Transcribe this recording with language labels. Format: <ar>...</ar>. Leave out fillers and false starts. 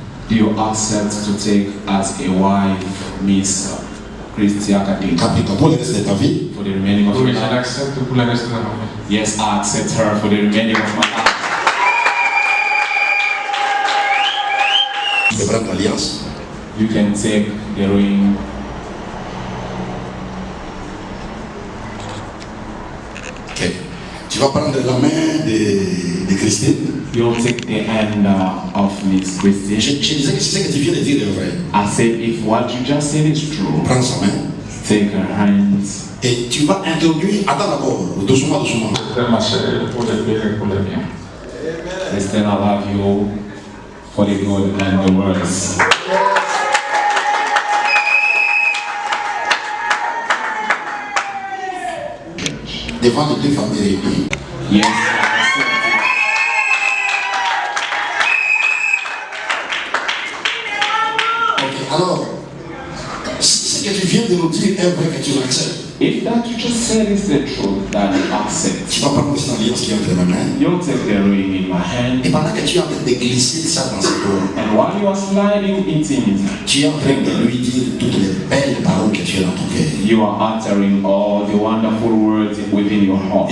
<en>Do you accept to take as a wife Miss Christia Kadinka</en> <fr>Kapinga pour le reste de ta vie?</fr> <en>for the remaining of</en> <fr>Oui,</fr> <en>your</en> <fr>je</fr> <en>life?</en> <fr>l'accepte pour le reste de ma vie.</fr> <en>Yes, I accept her for the remaining of my life.</en> <fr>De prendre l'alliance.</fr> <en>You can take the ring</en> <fr>vas prendre la main de Christine.</fr> <en>You'll take the hand of Miss Christine.</en> <fr>Je disais que c'est ce que tu viens de dire est vrai.</fr> <en>I said, if what you just said is true,</en> <fr>Prends sa main.</fr> <en>take her hands.</en> <fr>Et tu vas introduire, attends d'abord, doucement, doucement. Ma chérie, pour le bien et pour le bien.</fr> <en>Christine, I love you for the good and the worse.</en> <fr>Devant les deux familles réunies.</fr> <en>Yes.</en> <fr>Ok, alors, si ce que tu viens de nous dire est vrai que tu l'acceptes,</fr> <en>If that you just said is the truth, that you accept.</en> <fr>tu vas prendre cette alliance qui est entre mes mains.</fr> <en>You'll take the ring in my hand,</en> <fr>Et pendant que tu es en train de glisser ça dans ses doigts,</fr> <en>and while you are sliding it in his hand,</en> <fr>tu es en train de lui dire toutes les belles paroles que tu as dans ton cœur.</fr> <en>you are uttering all the wonderful words within your heart.</en>